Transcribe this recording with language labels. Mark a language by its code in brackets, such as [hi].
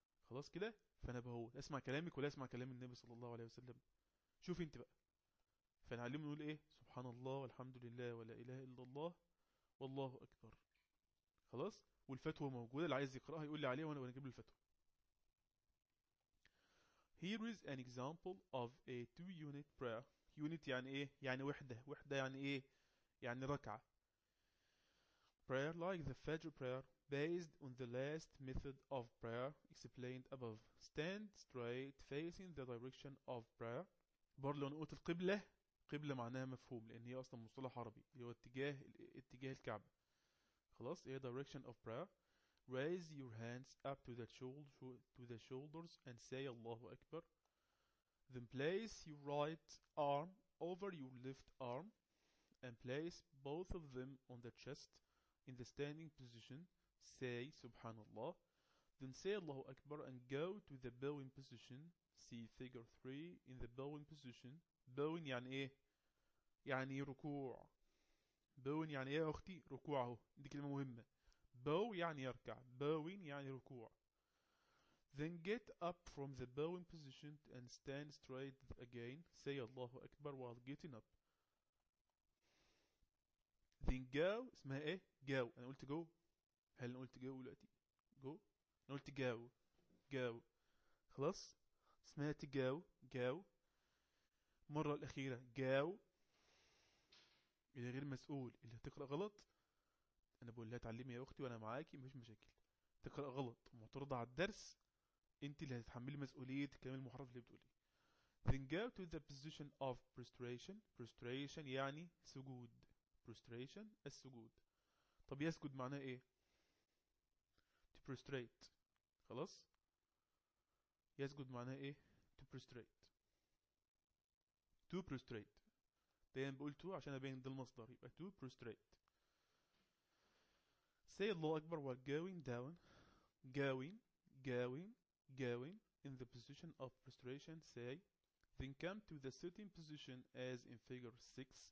[ar] خلاص كده، فانا بهو اسمع كلامك ولا اسمع كلام النبي صلى الله عليه وسلم؟ شوفي انت بقى. فنعلمه نقول ايه؟ سبحان الله والحمد لله ولا اله الا الله والله اكبر. خلاص، والفتوى موجوده، اللي عايز يقراها يقول لي عليها وانا بجيب له الفتوى. [en] Here is an example of a two-unit prayer. [ar] Unit يعني ايه؟ يعني وحده. وحده يعني ايه؟ يعني ركعه. [en] Prayer like the Fajr prayer based on the last method of prayer explained above. Stand straight facing the direction of prayer. [ar] برضه لو انا قلت القبله، قبلة معناها مفهوم لأن هي أصلا مصطلح عربي اللي هو اتجاه الكعبة. خلاص، هي [en] direction of prayer. Raise your hands up to the shoulders and say الله أكبر. Then place your right arm over your left arm and place both of them on the chest in the standing position. Say سبحان الله. Then say الله أكبر and go to the bowing position. See figure 3 in the bowing position. [ar] بوين يعني ايه؟ يعني ركوع. بوين يعني ايه يا اختي؟ ركوع اهو، دي كلمه مهمه. بو يعني يركع، بوين يعني ركوع. [en] Then get up from the bowing position and stand straight again. Say الله اكبر while getting up. Then go، [ar] اسمها ايه؟ [en] go. [ar] انا قلت go، هل انا قلت go دلوقتي؟ go، انا قلت go. go، خلاص، اسمها تجاو. go مرة الأخيرة جاو، اللي غير مسؤول اللي هتقرأ غلط أنا بقول لها تعلمي يا أختي وأنا معاكي مفيش مشاكل. تقرأ غلط معترضة على الدرس، أنت اللي هتتحملي مسؤولية الكلام المحرف اللي بتقوليه. [en] Then go to the position of prostration. [ar] Prostration يعني سجود. Prostration السجود. طب يسجد معناه إيه؟ [en] To prostrate. [ar] خلاص، يسجد معناه إيه؟ [en] To prostrate. To prostrate. [ar] دايما بقول to عشان ابين ده المصدر، يبقى [en] to prostrate. Say الله أكبر while going down. Going in the position of prostration. Say. Then come to the sitting position as in figure 6.